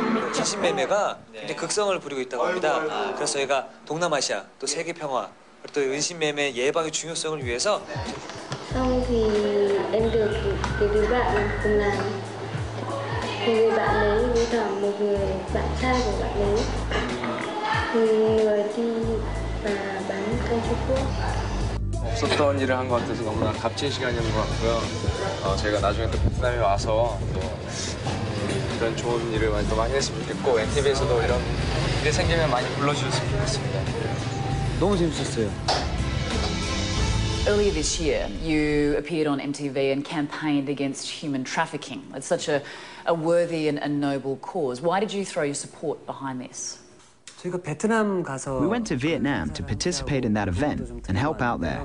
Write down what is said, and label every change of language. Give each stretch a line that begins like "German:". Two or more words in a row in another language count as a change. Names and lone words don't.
Korean: 인신매매가 굉장히 극성을 부리고 있다고 합니다. 그래서 저희가 동남아시아 또 세계 평화 그리고 또 인신매매 예방의 중요성을 위해서
Vietnamese: Xong thì em được cái đứa bạn cùng làm. Thì người bạn ấy với cả một người bạn trai của bạn ấy, người đi và bán kem Trung Quốc.
Korean: 없었던 일을 한 것 같아서 너무나 값진 시간이었던 것 같고요. 저희가 나중에 또 베트남에 와서 또 이런 좋은 일을 또 많이 했으면 좋겠고 NTV에서도 이런 일이 생기면 많이 불러주셨으면 좋겠습니다. 너무 재밌었어요.
English: Earlier this year, you appeared on MTV and campaigned against human trafficking. It's such a worthy and noble cause. Why did you throw your support behind this? We went to Vietnam to participate in that event and help out there.